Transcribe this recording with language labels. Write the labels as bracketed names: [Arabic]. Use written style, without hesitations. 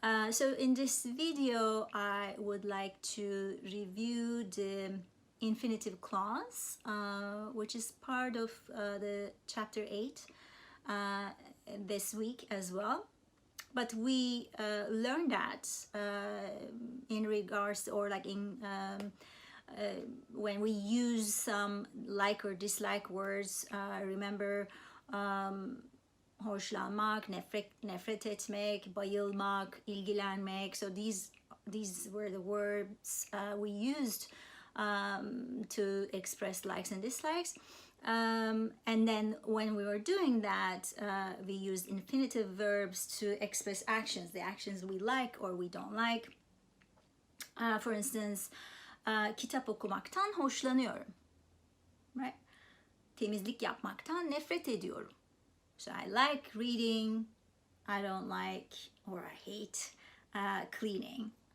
[English] So in this video, I would like to review the infinitive clause, which is part of the chapter 8 this week as well. But we learned that in regards, or like in when we use some like or dislike words. [Turkish] Remember, hoşlanmak, nefret etmek, bayılmak, ilgilenmek. [English] So these were the words we used to express likes and dislikes. And then when we were doing that, we used infinitive verbs to express actions, the actions we like or we don't like. For instance, [Turkish] kitap okumaktan hoşlanıyorum. [English] Right? [Turkish] Temizlik yapmaktan nefret ediyorum. [English] So I like reading, I don't like or I hate cleaning.